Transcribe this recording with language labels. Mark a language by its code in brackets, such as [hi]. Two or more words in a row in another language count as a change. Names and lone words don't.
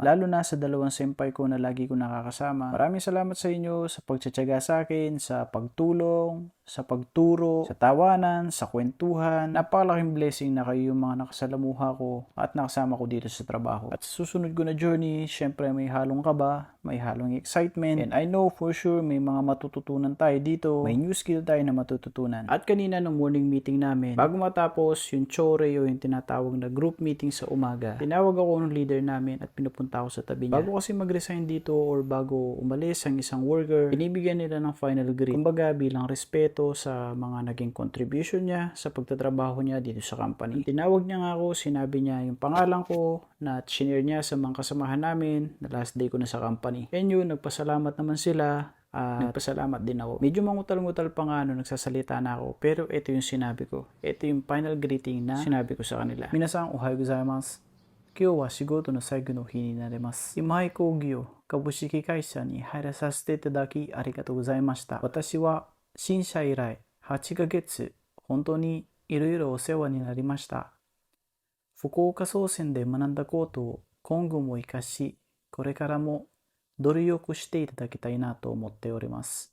[tl] Lalo na sa 2 senpai ko na lagi ko nakakasama. Maraming salamat sa inyo sa pagtsatsaga sa akin, sa pagtulong, sa pagturo, sa tawanan, sa kwentuhan. Napakalaking blessing na kayo yung mga nakasalamuha ko at nakasama ko dito sa trabaho. At sa susunod ko na journey, syempre may halong kaba, may halong excitement, [en] and I know for sure [tl] may mga matututunan tayo dito, may [en] new skill [tl] tayo na matututunan. At kanina nung [en] morning meeting [tl] namin, bago matapos yung chore o yung tinatawag na [en] group meeting [tl] sa umaga, tinawag ako ng leader namin at pinupunta ako sa tabi niya. Bago kasi mag-resign dito or bago umalis ang isang worker, binibigyan nila ng final grade. Kumbaga bilang respeto sa mga naging contribution sitwasyon niya sa pagtatrabaho niya dito sa company. Tinawag niya nga ako, sinabi niya yung pangalan ko na shinare niya sa mga kasamahan namin na [en] last day [tl] ko na sa company. And yun, nagpasalamat naman sila. Nagpasalamat din ako. Medyo mangutal-ngutal pa nga nagsasalita na ako. Pero ito yung sinabi ko. Ito yung final greeting na sinabi ko sa kanila. [ja] 皆さん、おはようございます. 今日は仕事の最後の日になります。今井工業株式会社に入らさせていただきありがとうございました。私は新社以来8ヶ月、本当にいろいろお世話になりました。福岡総選で学んだことを今後も活かし、これからも努力していただきたいなと思っております。